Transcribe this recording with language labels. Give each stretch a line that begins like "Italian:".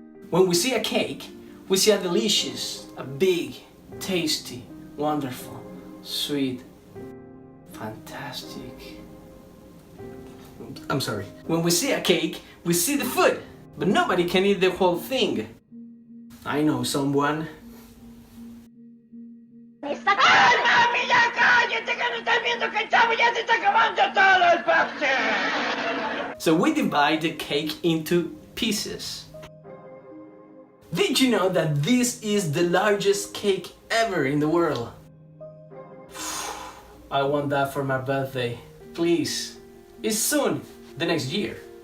English: When we see a cake, we see a delicious, a big, tasty, wonderful, sweet, fantastic. I'm sorry. When we see a cake, we see the food, but nobody can eat the whole thing. I know someone.
Spanish: ¡Mami, ya cállate que no estás viendo que el chavo ya se está acabando todo el pastel!
English: So we divide the cake into pieces. Did you know that this is the largest cake ever in the world? I want that for my birthday. Please. It's soon, the next year.